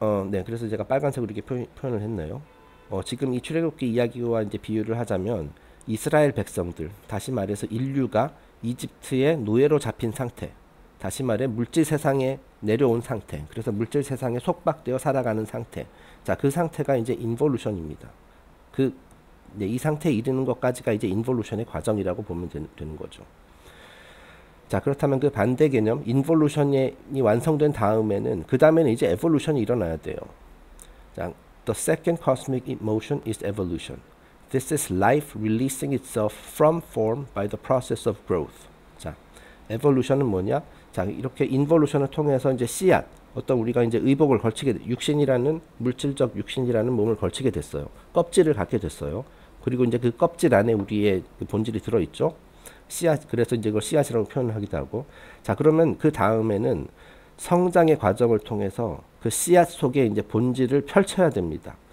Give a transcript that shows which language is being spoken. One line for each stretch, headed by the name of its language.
Korean: 네, 그래서 제가 빨간색으로 이렇게 표현을 했네요. 지금 이 출애굽기 이야기와 이제 비유를 하자면 이스라엘 백성들, 다시 말해서 인류가 이집트의 노예로 잡힌 상태, 다시 말해 물질 세상에 내려온 상태, 그래서 물질 세상에 속박되어 살아가는 상태. 자, 그 상태가 이제 인볼루션입니다. 이 상태에 이르는 것까지가 이제 인볼루션의 과정이라고 보면 되는 거죠. 자, 그렇다면 그 반대 개념, 인볼루션이 완성된 다음에는 그 다음에는 이제 에볼루션이 일어나야 돼요.
English: 자, the second cosmic motion is evolution. This is life releasing itself from form by the process of growth.
Korean: 자, evolution은 뭐냐? 자, 이렇게 인볼루션을 통해서 이제 씨앗, 어떤 우리가 이제 의복을 걸치게, 물질적 육신이라는 몸을 걸치게 됐어요. 껍질을 갖게 됐어요. 그리고 이제 그 껍질 안에 우리의 그 본질이 들어있죠. 씨앗, 그래서 이제 그걸 씨앗이라고 표현하기도 하고. 자, 그러면 그 다음에는 성장의 과정을 통해서 그 씨앗 속에 이제 본질을 펼쳐야 됩니다.